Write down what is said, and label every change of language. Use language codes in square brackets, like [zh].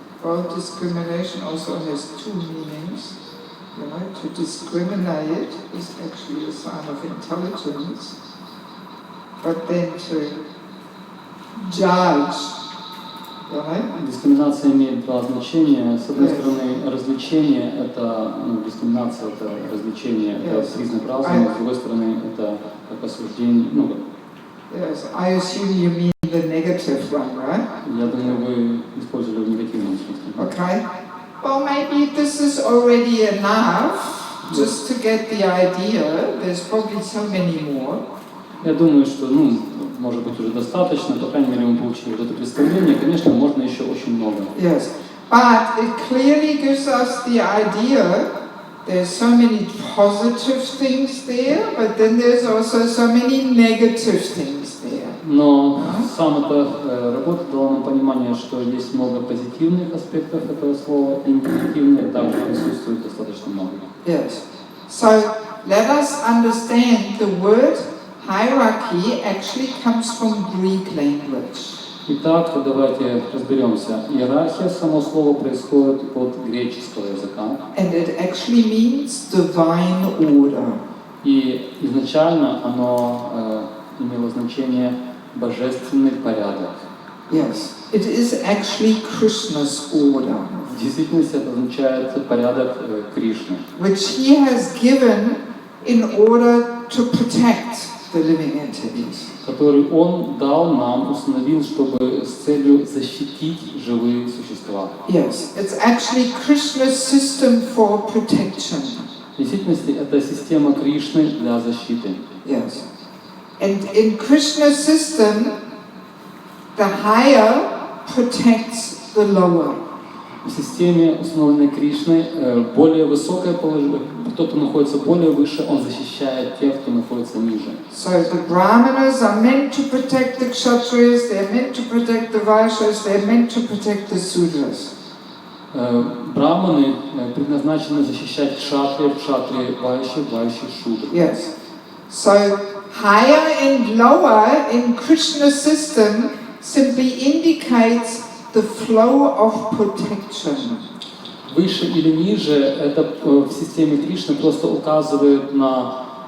[en] Well, discrimination also has two meanings. You know, to discriminate is actually a sign of intelligence, but then to judge, you know? [ru] Дискриминация имеет два значения. С одной стороны, развлечение – это дискриминация, это развлечение, это признак разума. С другой стороны, это как осуждение. [en] Yes, I assume you mean the negative one, right? [ru] Я думаю, вы использовали в негативном смысле. [en] Okay. Well, maybe this is already enough just to get the idea. There's probably so many more. [ru] Я думаю, что, может быть, уже достаточно. По крайней мере, мы получили вот это представление. Конечно, можно еще очень много. [en] Yes, but it clearly gives us the idea. There's so many positive things there, but then there's also so many negative things there. [ru] Но сам эта работа дала нам понимание, что есть много позитивных аспектов этого слова, и негативных также присутствует достаточно много. [en] Yes. So let us understand the word hierarchy actually comes from Greek language. [ru] Итак, давайте разберемся. Иерархия, само слово происходит от греческого языка. [en] And it actually means divine order. [ru] И изначально оно имело значение божественный порядок. [en] Yes, it is actually Krishna's order, [ru] В действительности это означает порядок Кришны, [en] which he has given in order to protect the living entities. [ru] который он дал нам, установил, чтобы с целью защитить живые существа. [en] Yes, it's actually Krishna's system for protection. [ru] В действительности это система Кришны для защиты. [en] Yes. And in Krishna's system, the higher protects the lower. [ru] В системе, установленной Кришной, более высокое положение, тот, кто находится более выше, он защищает тех, кто находится ниже. [en] So the Brahmanas are meant to protect the Kshatriyas, they're meant to protect the Vaishyas, they're meant to protect the Sudras. [ru] Браманы предназначены защищать кшатриев, кшатрии, вайши, вайши, шудры. [en] Yes. So higher and lower in Krishna's system simply indicates the flow of protection. [ru] Выше или ниже, это в системе Кришны просто указывает на